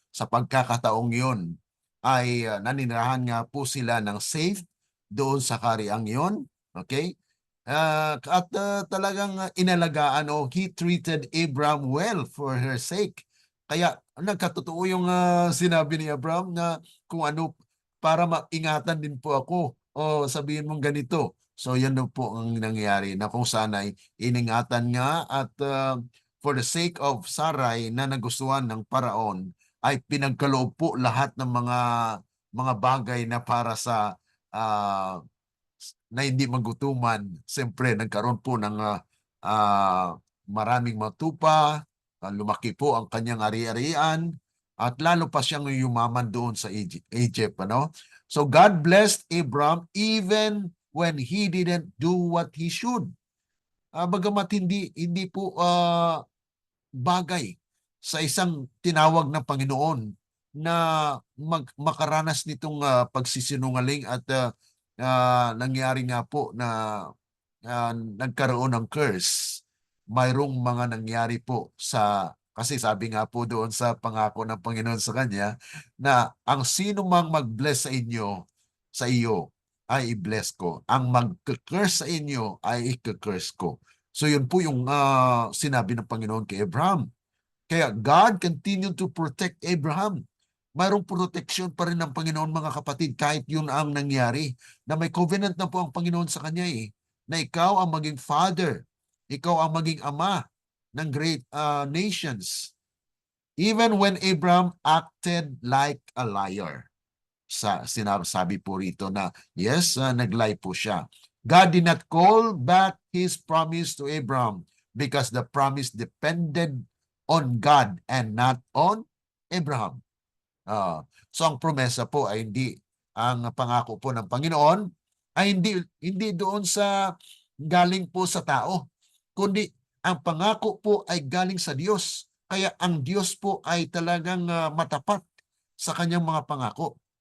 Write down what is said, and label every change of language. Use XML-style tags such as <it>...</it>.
<tl>Sa pagkakataong yun, ay naninirahan nga po sila ng safe doon sa kariang yun.</tl> <en>Okay?</en> <tl>At talagang inalagaan o</tl> <en>he treated Abraham well for her sake.</en> <tl>Kaya nagkatotoo yung sinabi ni Abraham na kung ano, para maingatan din po ako o sabihin mong ganito. So yan po ang nangyari na kung saan ay iningatan nga at</tl> <en>for the sake of Sarai</en> <tl>na nagustuhan ng paraon ay pinagkaloob po lahat ng mga bagay na para sa na hindi magutuman. Siyempre nagkaroon po ng maraming matupa, lumaki po ang kanyang ari-arian, at lalo pa siyang yumaman doon sa Egypt.</tl> <en>So God blessed Abram even when he didn't do what he should.</en> <tl>bagamat hindi po bagay sa isang tinawag ng Panginoon na makaranas nitong pagsisinungaling at nangyari nga po na nagkaroon ng curse. Mayroong mga nangyari po kasi sabi nga po doon sa pangako ng Panginoon sa kanya na ang sino mang mag-bless sa iyo ay i-bless ko. Ang mag-curse sa inyo ay i-curse ko. So yun po yung sinabi ng Panginoon kay Abraham.</tl> <en>Kaya God continued to protect Abraham.</en> <tl>Mayroong protection pa rin ng Panginoon, mga kapatid, kahit yun ang nangyari. Na may covenant na po ang Panginoon sa kanya na ikaw ang maging father, ikaw ang maging ama ng great nations.</tl> <en>Even when Abraham acted like a liar.</en> <tl>Sinasabi po rito na yes, nag-lie po siya.</tl> <en>God did not call back His promise to Abraham because the promise depended on God and not on Abraham.</en> <tl>So ang promesa po ay ang pangako po ng Panginoon ay hindi doon sa galing po sa tao, kundi ang pangako po ay galing sa Diyos. Kaya ang Diyos po ay talagang matapat sa kanyang mga pangako.</tl>